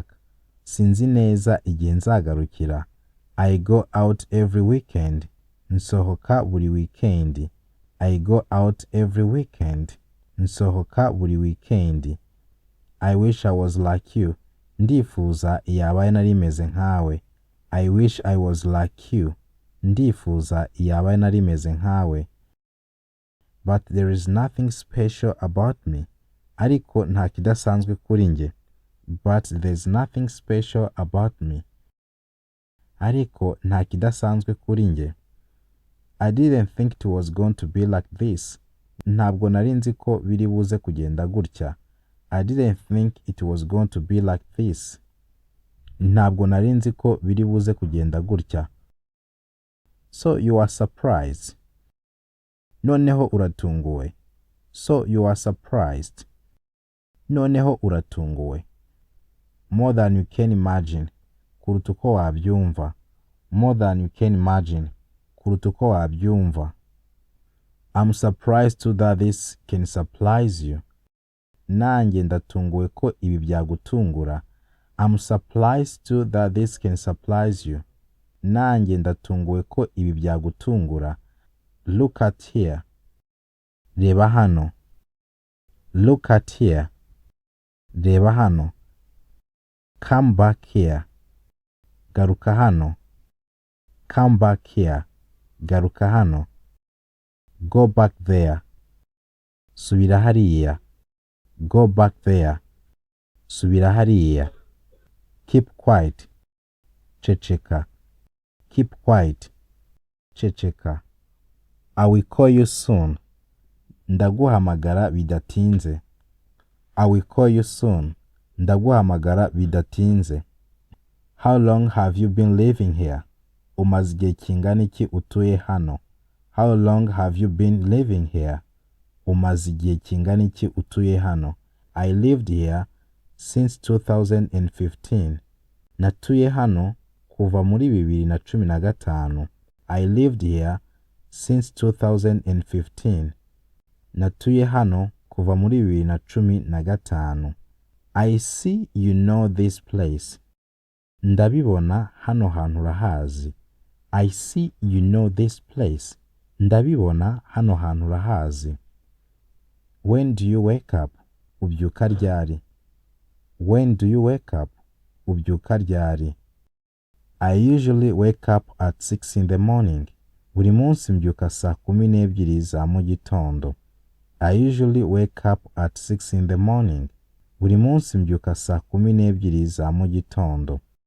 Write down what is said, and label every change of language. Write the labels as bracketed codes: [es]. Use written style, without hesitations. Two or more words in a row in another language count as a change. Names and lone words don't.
[rw] Sinzi neza igihe nzagarukira. [en] I go out every weekend. [rw] Nsohoka buri weekend. [en] I go out every weekend. [rw] Nsohoka buri weekend. [en] I wish I was like you. [rw] Ndifuza iyaba nari meze nkawe. [en] I wish I was like you. [rw] Ndifuza iyaba nari meze nkawe. [en] But there is nothing special about me. [rw] Ariko nta kidasanzwe kuri njye. [en] But there's nothing special about me. [rw] Ariko nta kidasanzwe kuri njye. [en] I didn't think it was going to be like this. [rw] Ntabwo nari nzi ko biri buze kugenda gutya. [en] I didn't think it was going to be like this. [rw] Ntabwo nari nzi ko biri buze kugenda gutya. [en] So you are surprised. [rw] Noneho uratunguwe. [en] So you are surprised. [rw] Noneho uratunguwe. [en] More than you can imagine. [rw] Kuruta uko wabyumva. [en] More than you can imagine. [rw] Kuruta uko wabyumva. [en] I'm surprised too that this can surprise you. [rw] Nanjye ndatunguwe ko ibi byagutungura. [en] I'm surprised too that this can surprise you. [rw] Nanjye ndatunguwe ko ibi byagutungura. [en] Look at here. [rw] Reba hano. [en] Look at here. [rw] Reba hano. [en] Come back here. [rw] Garuka hano. [en] Come back here. [rw] Garuka hano. [en] Go back there. [rw] Subira hariya. [en] Go back there. [rw] Subira hariya. [en] Keep quiet. Ceceka. Keep quiet. Ceceka. I will call you soon. [rw] Ndaguhamagara bidatinze. [en] I will call you soon. [rw] Ndaguhamagara bidatinze. [en] How long have you been living here? [rw] Umaze igihe kingana iki utuye hano? [en] How long have you been living here? [rw] Umaze igihe kingana iki utuye hano? [en] I lived here since 2015. [rw] Natuye hano kuva muri 2015. [en] I lived here since 2015. [rw] Natuye hano kuva muri 2015. [en] I see you know this place. [rw] Ndabibona hano hantu urahazi. [en] I see you know this place. [rw] Ndabibona hano hantu urahazi. [en] When do you wake up? [rw] Ubyuka ryari? [en] When do you wake up? [rw] Ubyuka ryari? [en] I usually wake up at 6 in the morning. [rw] Buri munsi mbyuka saa 12 za mu gitondo. [en] I usually wake up at 6 in the morning. [rw] Buri munsi mbyuka saa 12 za mu gitondo.